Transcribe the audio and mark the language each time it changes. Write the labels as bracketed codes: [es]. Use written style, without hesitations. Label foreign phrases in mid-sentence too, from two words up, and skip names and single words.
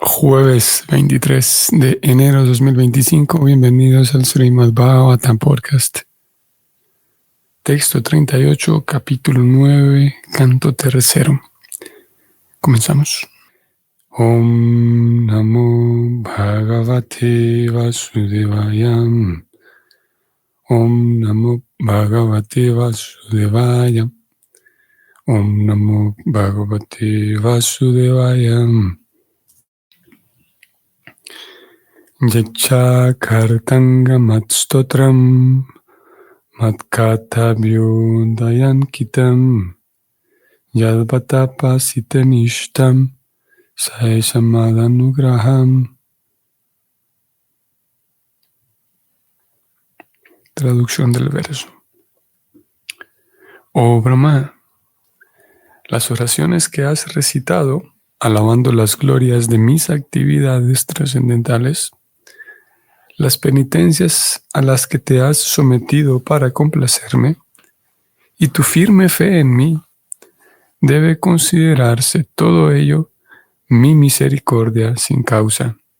[es] Jueves 23 de enero de 2025. Bienvenidos al Srimad Bhagavatam Podcast. Texto 38, capítulo 9, canto tercero. Comenzamos. [sa] Om Namo Bhagavate Vasudevaya. Om Namo Bhagavate Vasudevaya. Om Namo Bhagavate Vasudevaya. Yacha kartanga matstotram matkatabhyo dayankitam yadvatapa sitanishtam saesamanugraham. [es] Traducción del verso. Oh Brahma, las oraciones que has recitado, alabando las glorias de mis actividades trascendentales, las penitencias a las que te has sometido para complacerme, y tu firme fe en mí, debe considerarse todo ello mi misericordia sin causa.